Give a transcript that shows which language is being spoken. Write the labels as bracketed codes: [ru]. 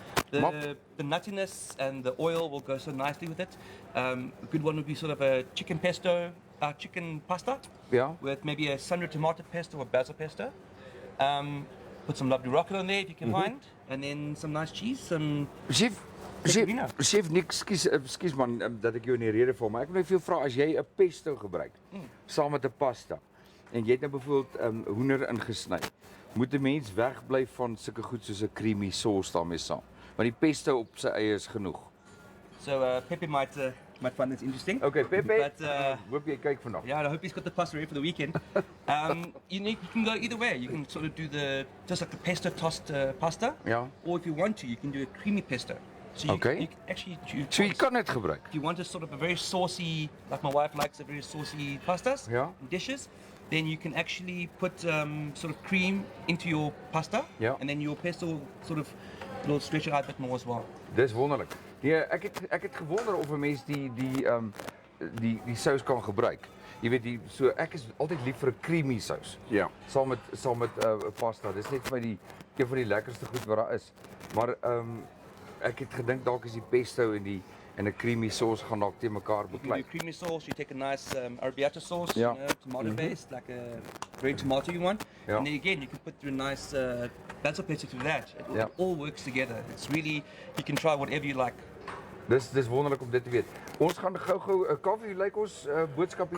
[en] The nuttiness and the oil will go so nicely with it. A good one would be sort of a chicken pesto, chicken pasta, [af] Ja. [en] with maybe a Sandra tomato pesto or basil pesto. Put some lovely rocket on there if you can find, and then some nice cheese, some [af] Chef Nick, skus man dat ek jou in die rede val, maar ek wil net vir jou vra as jy 'n pesto gebruik saam met 'n pasta en jy het nou byvoorbeeld hoender ingesny. Moet 'n mens wegbly van sulke goed soos 'n creamy sauce daarmee saam. Want die pesto op sy eie is genoeg. [en] So Pepe might find this interesting. Okay, Pepe. But [af] Hoop jy kyk vandag. [en] yeah, I hope he's got the pasta ready for the weekend. You can go either way. You can sort of do just like the pesto tossed pasta. [af] Ja. [en] Or if you want to, you can do a creamy pesto. So you can actually choose. [af] So jy kan dit gebruik. [en] If you want a sort of a very saucy, like my wife likes a very saucy pastas [af] Ja. [en] and dishes, then you can actually put sort of cream into your pasta. [af] Ja. [en] And then your pesto sort of will stretch it out a bit more as well. [af] Dis wonderlik. Nee, ek het gewonder of 'n mens die sous kan gebruik. Jy weet ek is altyd lief vir 'n creamy sous. Ja. Saam met pasta. Dis net vir my een van die lekkerste goed wat daar is. Maar ek het gedink dalk is die pesto en 'n creamy sauce gaan dalk te mekaar [en] You can [af] beklei. [en] do creamy sauce, you take a nice arrabbiata sauce, Yeah. tomato based, like a very tomato one. Yeah. And then again, you can put through a nice basil pesto through that. Yeah. It all works together. It's really, you can try whatever you like. [af] Dis wonderlik om dit te weet. Ons gaan gou Kaufeee lyk ons boodskap hier.